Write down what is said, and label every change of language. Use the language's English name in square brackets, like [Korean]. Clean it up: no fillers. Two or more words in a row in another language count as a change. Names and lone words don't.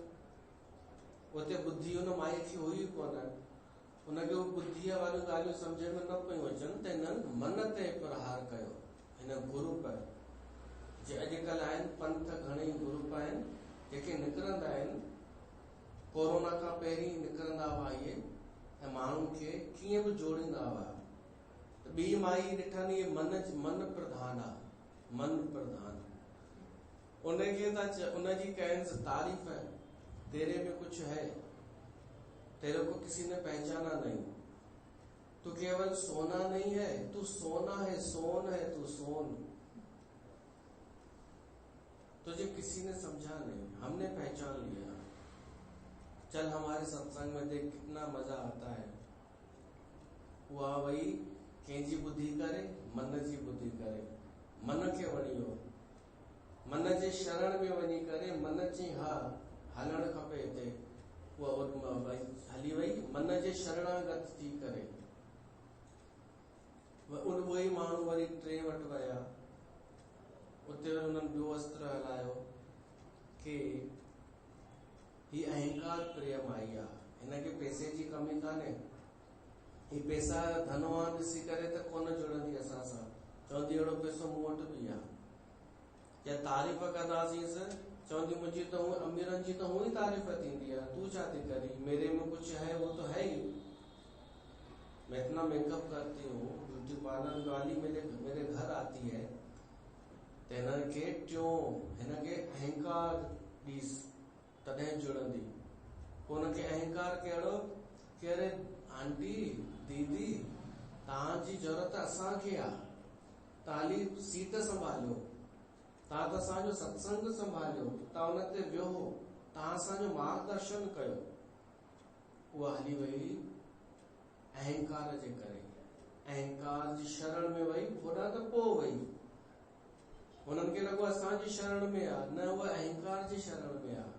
[Sindhi] उते बुद्धि उन माई खे हुई कोन, उनखे बुद्धीअ वारियूं ॻाल्हियूं सम्झ में न पियूं अचनि, त हिननि मन ते प्रहार कयो। हिन ग्रुप जे अॼुकल्ह आहिनि, पंथ घणेई ग्रुप आहिनि जेके निकिरंदा आहिनि, कोरोना खां पहिरीं निकिरंदा हुआ इहे, ऐं माण्हुनि खे कीअं बि जोड़ींदा हुआ। त ॿी माई ॾिठनि इहे मन प्रधान आहे, मन प्रधान। उनखे उनजी कयनि तारीफ़, [Hindi] तेरे में कुछ है, तेरे को किसी ने पहचाना नहीं, तू केवल सोना नहीं है, तू सोना है, सोन है, तू सोन। तुझे किसी ने समझा नहीं, हमने पहचान लिया। चल हमारे सत्संग में देख कितना मजा आता है। [Sindhi] उहा वही कंहिंजी बुद्धि करे, मन जी बुद्धि करे, मन खे वणियो, मन जे शरण में वञी करे मन जी हा हलणु खपे हिते, उहा हली वई मन जे शरणागत थी करे। उहे माण्हू वरी टे वटि विया, उते उन्हनि ॿियो अस्त्र हलायो कि ही अहंकार प्रिय माई आहे, हिनखे पैसे जी कमी कान्हे, ही पैसा धनवान ॾिसी करे त कोन जुड़ंदी असां सां, चवंदी अहिड़ो पैसो मूं वटि बि आहे। या तारीफ़ कंदासींसि, चवंदी मुंहिंजी त अमीरनि जी त हूअं ई तारीफ़ थींदी आहे, तू छा थी करी, [Hindi] मेरे में कुछ है वो तो है ही। मैं इतना मेकअप करती हूँ, ब्यूटी पार्लर वाली मेरे घर आती है, [Sindhi] त हिनखे टियों हिनखे अहंकार ॾीस तॾहिं जुड़ंदी। पोइ हुनखे अहंकार कहिड़ो कि अरे आंटी दीदी तव्हांजी ज़रूरत असांखे आहे, तव्हां हाली सीट संभालियो, तव्हां त असांजो सत्संग संभालियो, तव्हां हुन ते वियो, तव्हां असांजो मार्गदर्शन कयो। उहा हली वई अहंकार जे करे, अहंकार जी शरण में वई, होॾां त पोइ वई, हुननि खे लॻो असांजी शरण में आहे, न उहा अहंकार जी शरण में आहे।